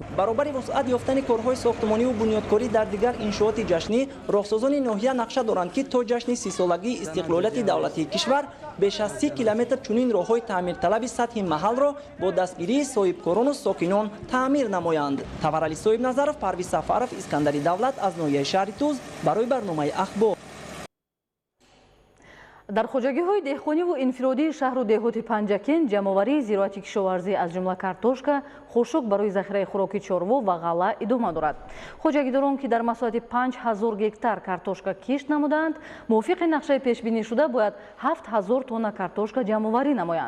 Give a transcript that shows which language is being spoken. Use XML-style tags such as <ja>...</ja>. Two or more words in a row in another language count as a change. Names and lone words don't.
<fa>برابر وسعت یافتن کارهای ساختمانی و بنیادکاری در دیگر انشاءات جشنی راهسازان ناحیه نقشه دارند که تا جشن 30 سالگی استقلالیت دولتی کشور بیش از 30 کیلومتر چنین راههای تعمیر طلب سطح محل را با دستگیری صاحبکاران و ساکنان تعمیر نمایند. تورعلی صاحب نظرов، پرویز سفرов، اسکندری دولت از ناحیه شهر توز برای برنامه اخبار.</fa> <tg>дар хоҷагиҳои деҳқониву инфиродии шаҳру деҳоти Панҷакент ҷамъоварии зироати кишоварзӣ аз ҷумла картошка, хушук барои захираи хӯроки чорво ва ғалла идома дорад. хоҷагидорон ки дар масоҳати 5000 гектар картошка кишт намуданд, мувофиқи нақшаи пешбинишуда бояд 7000 тонна картошка ҷамъоварӣ намоянд.</tg>